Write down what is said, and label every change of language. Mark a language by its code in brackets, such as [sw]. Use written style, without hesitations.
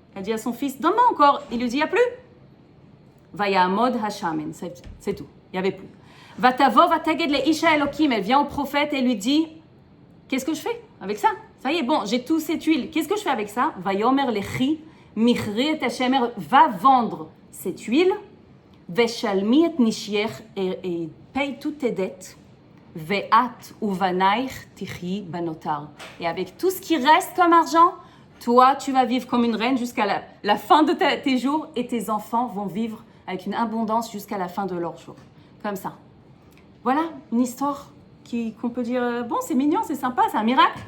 [fr] Elle dit à son fils, donne-moi encore. Il lui dit, il n'y a plus. [he] ויעמוד השמן, [fr] c'est tout, il n'y avait plus. [he] ותבוא ותגד לאיש האלוקים, [fr] elle vient au prophète et lui dit, qu'est-ce que je fais avec ça? Ça y est, bon, j'ai toute cette huile, qu'est-ce que je fais avec ça? [he] ויאמר לכי, מכרי את השמר, [fr] va vendre cette huile, [he] ושלמי את נשייך, [fr] et paye toutes tes dettes, [he] ואת ובנייך תחיי בנותר. [fr] Et avec tout ce qui reste comme argent, toi, tu vas vivre comme une reine jusqu'à la fin de tes jours et tes enfants vont vivre avec une abondance jusqu'à la fin de leurs jours. Comme ça. Voilà une histoire qu'on peut dire, bon, c'est mignon, c'est sympa, c'est un miracle.